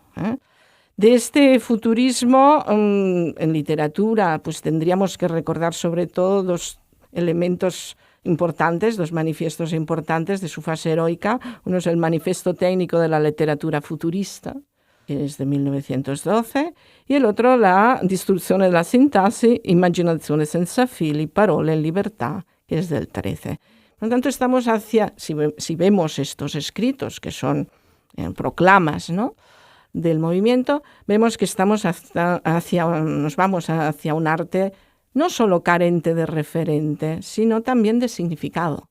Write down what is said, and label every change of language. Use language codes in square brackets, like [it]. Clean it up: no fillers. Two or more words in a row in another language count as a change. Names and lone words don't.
[es] De este futurismo en literatura, pues tendríamos que recordar sobre todo dos elementos importantes, dos manifiestos importantes de su fase heroica. Uno es el Manifiesto Técnico de la Literatura Futurista, que es de 1912, y el otro la Distruzione della sintassi, Immaginazione senza fili, Parole in libertà, que es del 13. Por lo tanto, estamos si vemos estos escritos, que son proclamas, ¿no?, del movimiento, vemos que nos vamos hacia un arte no solo carente de referente, sino también de significado.